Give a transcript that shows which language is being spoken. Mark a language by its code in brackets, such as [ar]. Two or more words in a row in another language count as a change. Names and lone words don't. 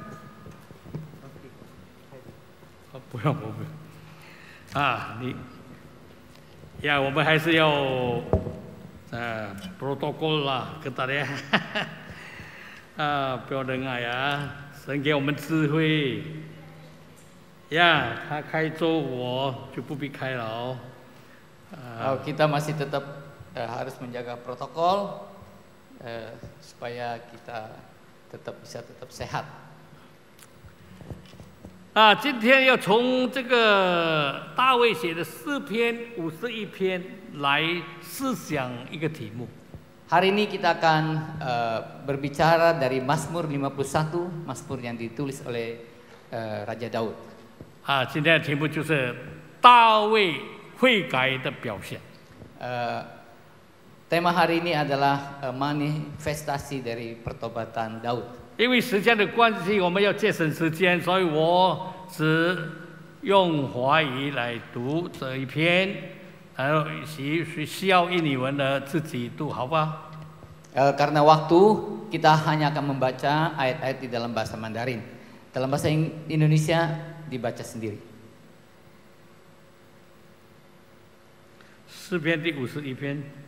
[zh] 不用我们还是要protokol 啦，跟大家不要仁爱啊，神给我们智慧他开州我就不必开了 [id] kita masih tetap harus menjaga protokol supaya kita tetap sehat. [zh] 今天要从这个大卫写的诗篇51篇来思想一个题目。 [id] Hari ini kita akan berbicara dari Mazmur 51, Mazmur yang ditulis oleh Raja Daud. [zh] 今天的题目就是大卫悔改的表现。 [id] Tema hari ini adalah manifestasi dari pertobatan Daud. [zh] 因为时间的关系，我们要节省时间，所以我只用华语来读这一篇，然后需要印尼文的自己读，好吧 [id] ？Karena waktu kita hanya akan membaca ayat-ayat di dalam bahasa Mandarin. Dalam bahasa Indonesia dibaca sendiri. [zh] 诗篇第51篇。